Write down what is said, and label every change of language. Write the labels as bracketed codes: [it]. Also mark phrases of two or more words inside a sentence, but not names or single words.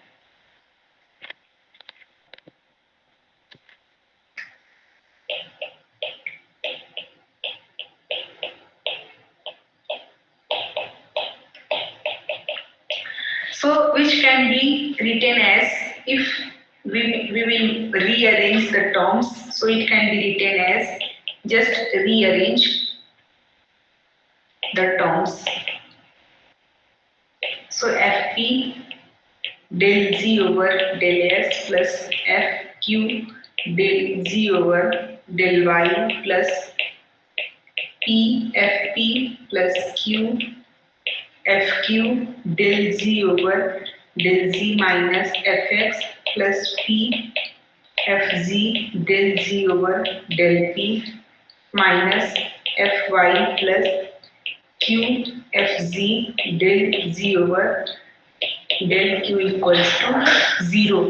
[en] So which can be written as, if we will rearrange the terms, so it can be written as, just rearrange the terms. So Fp del z over del s plus Fq del z over del y plus P Fp plus Q Fq del z over del z minus Fx plus P Fz del z over del P minus Fy plus Q Fz del z over del Q equals to 0.